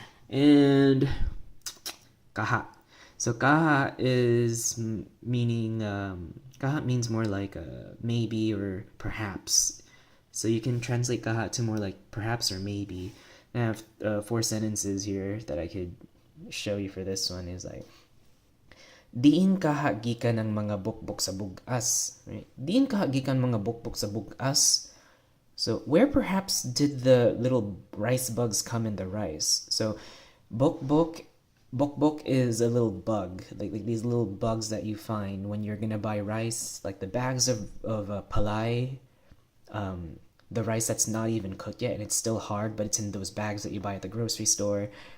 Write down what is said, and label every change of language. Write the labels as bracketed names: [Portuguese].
[English] And kaha. So kaha is meaning kaha means more like maybe or perhaps. So you can translate kaha to more like perhaps or maybe. I have 4 sentences here that I could show you for this one. [Cebuano] Is like, diin kaha gikan ng mga bukbok sa bugas, right? Diin kaha gikan mga bukbok sa bugas. [English] So where perhaps did the little rice bugs come in the rice? So bukbok is a little bug, like these little bugs that you find when you're gonna buy rice, like the bags of palay, the rice that's not even cooked yet and it's still hard, but it's in those bags that you buy at the grocery store.